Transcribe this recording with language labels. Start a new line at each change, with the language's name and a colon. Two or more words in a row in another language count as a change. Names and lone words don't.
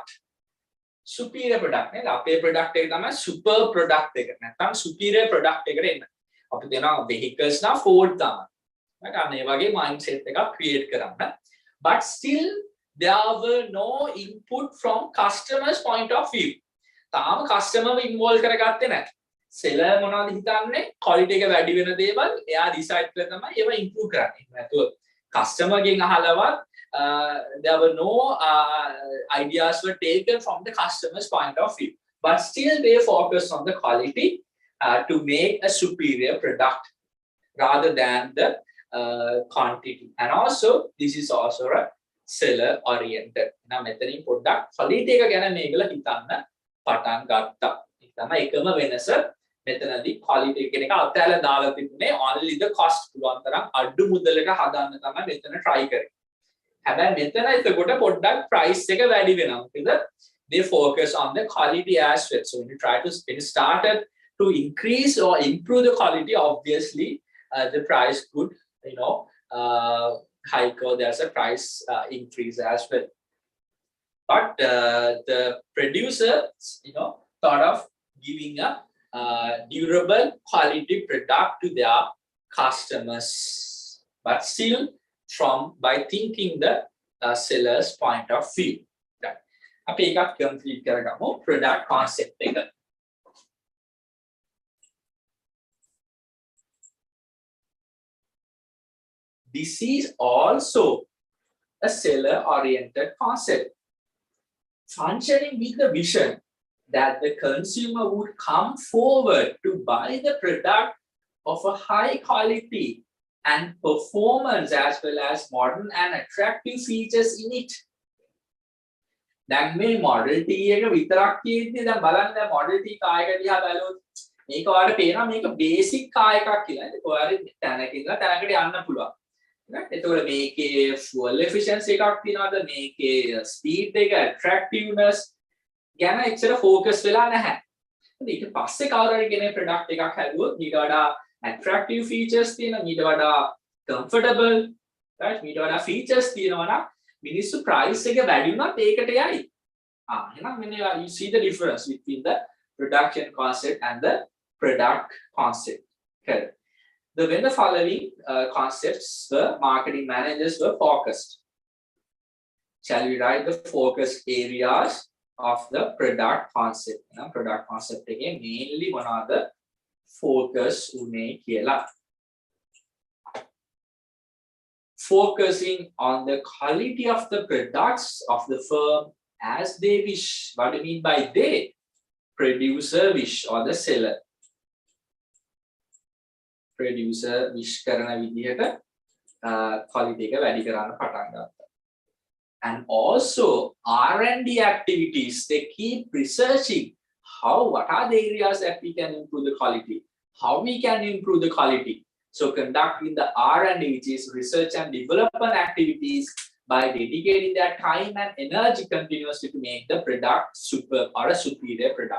English: Superior product
Sinhala: නේද? අපේ product එක තමයි
English: super product
Sinhala: එක. නැත්නම්
English: superior product
Sinhala: එකට එන්න. අපි දෙනවා vehicles නා Ford තමයි. right? අන්න ඒ වගේ mindset එකක් create කරන්න.
English: But still there were no input from customers point of view.
Sinhala: තාම customer involve කරගත්තේ නැහැ. seller මොනවද හිතන්නේ? quality එක වැඩි වෙන දේවල් එයා decide කරලා තමයි ඒවා improve කරන්නේ. නැතුව customer ගෙන් අහලවත්
English: there were no ideas were taken from the customer's point of view, but still they focused on the quality to make a superior product rather than the quantity. And also this is also a seller oriented.
Sinhala: Now මෙතනින් පොඩ්ඩක් quality එක ගැන මේගොල්ලෝ හිතන්න පටන් ගත්තා. ඒක තමයි එකම වෙනස. මෙතනදී quality කියන එක අතහැරලා දාලා තිබුණේ
English: only the cost
Sinhala: පුළුවන් තරම් අඩු මුදලක හදන්න තමයි මෙතන try කරේ. හැබැයි මෙතන එතකොට පොඩ්ඩක් price එක වැඩි වෙනවා.
English: මොකද they focus on the quality as well. So when you started to increase or improve the quality, obviously the price could hike, or there's a price increase as well. But the producers thought of giving a durable quality product to their customers, but still by thinking the seller's point of view. Right?
Sinhala: අපි එකක් complete කරගමු
English: product concept
Sinhala: එක.
English: This is also a seller oriented concept, functioning with the vision that the consumer would come forward to buy the product of a high quality and performance as well as modern and attractive features in it.
Sinhala: දැන් මේ Model T එක විතරක් තියෙද්දි දැන් බලන්න Model T කාර් එක දිහා බලුවොත් මේක ඔයාලට පේනවා මේක බේසික් කාර් එකක් කියලා. ඒක ඔයාලට තැනක ඉඳලා තැනකට යන්න පුළුවන්. එතකොට මේකේ
English: fuel efficiency
Sinhala: එකක් තියෙනවද? මේකේ speed එක, attractiveness ගැන එච්චර focus වෙලා නැහැ. ඊට පස්සේ කවුරු හරි කෙනෙක් product එකක් හැදුවොත් ඊට වඩා
English: attractive features
Sinhala: තියෙන, ඊට වඩා comfortable, right? මීට වඩා features තියෙනවා නම් මිනිස්සු price එක වැඩි වුණත් ඒකට යයි. එහෙනම් මෙන්න
English: you see the difference between the production concept and the product concept. Correct. When the following concepts were marketing managers were focused. Shall we write the focus areas of the product concept? Product concept again mainly one of the focus
Sinhala: උනේ කියලා.
English: Focusing on the quality of the products of the firm as they wish. What do you mean by they? Producer wish or the seller.
Sinhala: Producer wish කරන විදිහට quality එක වැඩි කරන්න පටන් ගත්තා.
English: And also R&D activities, they keep researching what are the areas that we can improve the quality, how we can improve the quality. So conducting the R&D, which is research and development activities, by dedicating their time and energy continuously to make the product superb or a superior product.